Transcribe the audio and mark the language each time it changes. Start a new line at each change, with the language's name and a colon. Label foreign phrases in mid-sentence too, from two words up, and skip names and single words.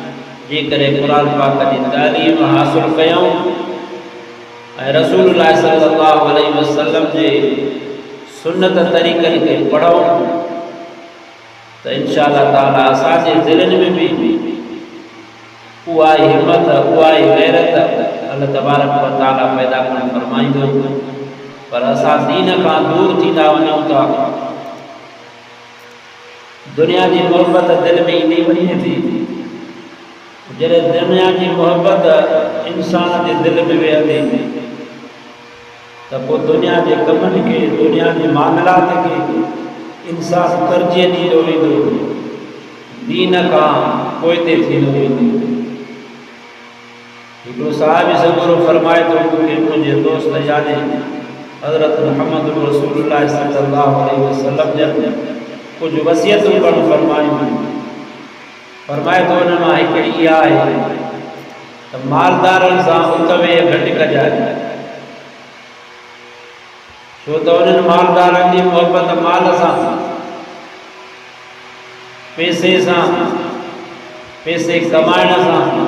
Sindhi: जेकॾहिं क़ुरान पाक जी तालीम हासिलु कयूं रसूलुल्लाह
Arabic: صلى الله عليه وسلم
Sindhi: जे सुन्नत तरीक़नि खे पढ़ूं तो
Arabic: إن شاء الله تعالى
Sindhi: असांजे दिलनि में भी उहा हिम्मत उहा गैरत अल्लाह
Arabic: تبارك وتعالى
Sindhi: पैदा करण फरमाईंदो। पर असां दीन खां दूर थींदा वञूं था,
Urdu: دنیا کی محبت
Sindhi: दिल में ईंदी वञे थी। जॾहिं
Urdu: دنیا کی محبت
Sindhi: इंसान के दिल में वेहंदी तो पोइ दुनिया के कमनि के, दुनिया के मामलात के इंसान तरजीह ॾींदो वेंदो, दीन खां पोइते थींदो वेंदो। हिकिड़ो साहिब सगुरो फरमाए थो, मूंखे मुंहिंजे दोस्त यादि हज़रत मुहम्मद रसूलुल्लाह
Arabic: صلى الله عليه وسلم
Sindhi: जन कुछ वसियतूं करणु फरमायूं। फरमाए थो हुन मां हिकिड़ी इहा आहे त मालदारनि सां उतवे घटि कजाए, छो तो उन्हनि मालदारनि जी मोहब्बत माल सां, पैसे सां, पैसे कमाइण सां।